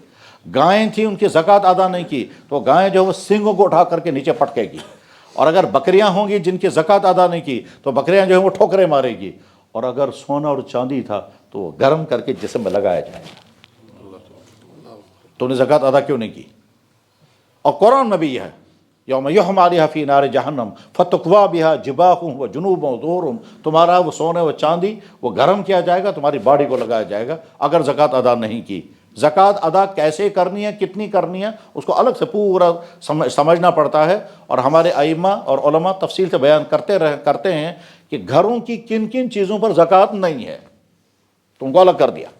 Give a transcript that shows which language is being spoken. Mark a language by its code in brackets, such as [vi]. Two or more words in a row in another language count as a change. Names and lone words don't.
[ur] گائیں تھیں ان کی زکوٰۃ ادا نہیں کی تو گائیں جو ہے وہ سینگوں کو اٹھا کر کے نیچے پٹکے گی، اور اگر بکریاں ہوں گی جن کی زکوٰۃ ادا نہیں کی تو بکریاں جو ہیں وہ ٹھوکریں مارے گی، اور اگر سونا اور چاندی تھا تو وہ گرم کر کے جسم میں لگایا جائے گا۔ تو نے زکوٰۃ ادا کیوں نہیں کی؟ اور قرآن میں بھی یہ ہے [ar] یوم یحمى علیہا فی نار جہنم فتکویٰ بہا جباہہم وجنوبہم وظہورہم، [ur] تمہارا وہ سونے و چاندی وہ گرم کیا جائے گا، تمہاری باڈی کو لگایا جائے گا اگر زکوٰۃ ادا نہیں کی۔ زکوٰۃ ادا کیسے کرنی ہے، کتنی کرنی ہے، اس کو الگ سے پورا سمجھنا پڑتا ہے، اور ہمارے ائمہ اور علماء تفصیل سے بیان کرتے ہیں کہ گھروں کی کن کن چیزوں پر زکوٰۃ نہیں ہے، تو ان کو الگ کر دیا۔